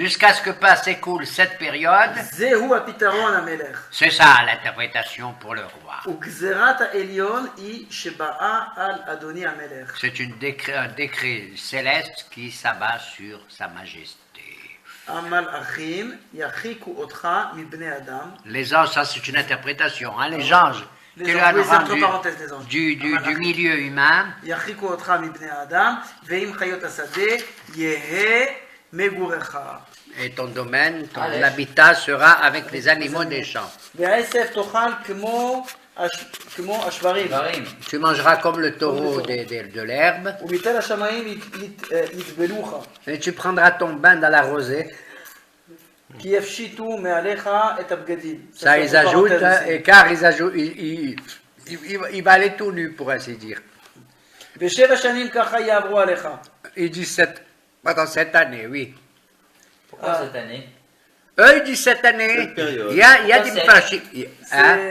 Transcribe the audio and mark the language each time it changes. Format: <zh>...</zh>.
<fr>jusqu'à ce que passe écoule cette période.</fr> <he>זהו הפתרון המלך.</he> <fr>C'est ça l'interprétation pour le roi.</fr> <he>וגזירת העליון היא שבאה על אדוני המלך.</he> <fr>C'est un décret céleste qui s'abat sur sa majesté.</fr> <he>המלאכים ירחיקו אותך מבני אדם.</he> <fr>Les anges, ça c'est une interprétation. Hein, les anges, Les qui anges, lui oui, c'est rendu entre parenthèses, les anges. du milieu humain.</fr> <he>ירחיקו אותך מבני האדם, ועם חיות השדה יהא מגורך.</he> <fr>Et ton domaine, ton habitat sera avec les animaux des champs.</fr> <he>והעשב תאכל כמו השברים.</he> <fr>Tu mangeras comme le taureau de l'herbe.</fr> <he>ומתל השמיים יטבלוך.</he> <fr>Et tu prendras ton bain dans la rosée.</fr> <he>כי יפשיטו מעליך את הבגדים.</he> <fr>Ça, ils ajoutent, et car ils ajoutent, il va aller tout nu, pour ainsi dire.</fr> <he>ו7 שנים ככה יעברו עליך.</he> <fr>Il dit pendant cette année, oui. Pourquoi cette année? Eux, ils disent cette année, Cette période. il y a des hein?</fr>